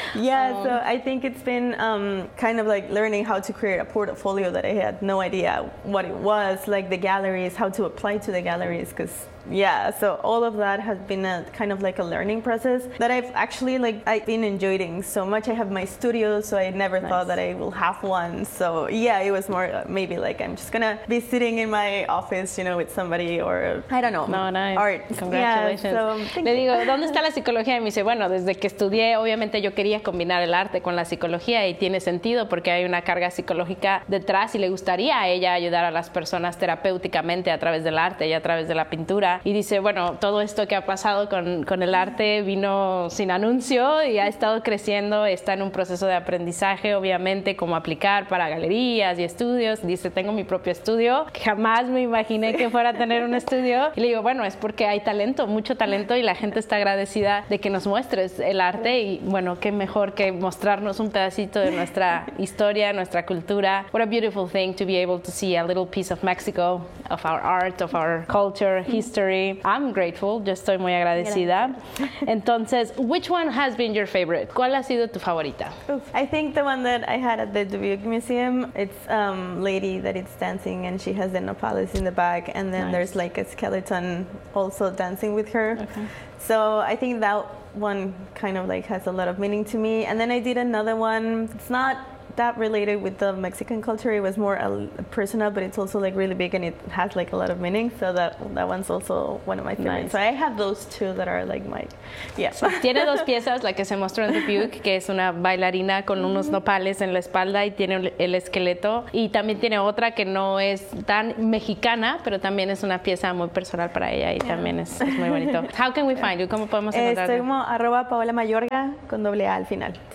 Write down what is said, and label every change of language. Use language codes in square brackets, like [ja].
[en] Yeah, so I think it's been kind of like learning how to create a portfolio that I had no idea what it was, like the galleries, how to apply to the galleries, because yeah, so all of that has been a kind of like a learning process that I've actually like I've been enjoying so much. I have my studio, so I never thought that I will have one. So yeah, it was more maybe like I'm just gonna be sitting in my office, you know, with somebody or I don't know. No, nice. Art. Congratulations. [es] Yeah, so, le digo, ¿dónde está la psicología? Y me dice, bueno, desde que estudié, obviamente yo quería combinar el arte con la psicología y tiene sentido porque hay una carga psicológica detrás y le gustaría a ella ayudar a las personas terapéuticamente a través del arte y a través de la pintura. Y dice, bueno, todo esto que ha pasado con el arte vino sin anuncio y ha estado creciendo, está en un proceso de aprendizaje, obviamente, cómo aplicar para galerías y estudios. Dice, tengo mi propio estudio, jamás me imaginé que fuera a tener un estudio. Y le digo, bueno, es porque hay talento, mucho talento, y la gente está agradecida de que nos muestres el arte. Y bueno, qué mejor que mostrarnos un pedacito de nuestra historia, nuestra cultura. [en] What a beautiful thing to be able to see a little piece of Mexico, of our art, of our culture, history. I'm grateful. [es] Yo estoy muy agradecida. Entonces, [en] which one has been your favorite? [es] ¿Cuál ha sido tu favorita? Oof. [en] I think the one that I had at the Dubuque Museum, it's lady that it's dancing and she has the nopales in the back and then there's like a skeleton also dancing with her. Okay. So I think that one kind of like has a lot of meaning to me. And then I did another one. It's not that related with the Mexican culture. It was more personal, but it's also like really big and it has like a lot of meaning. So that one's also one of my favorites. Nice. So I have those two that are like my, yeah. So, [es] tiene dos piezas, la que se mostró en Dubuque, que es una bailarina con unos nopales en la espalda y tiene el esqueleto. Y también tiene otra que no es tan mexicana, pero también es una pieza muy personal para ella y también es muy bonito. [en] How can we find you? [es] ¿Cómo podemos encontrarte? Estoy como arroba Paola Mayorga con doble A al final.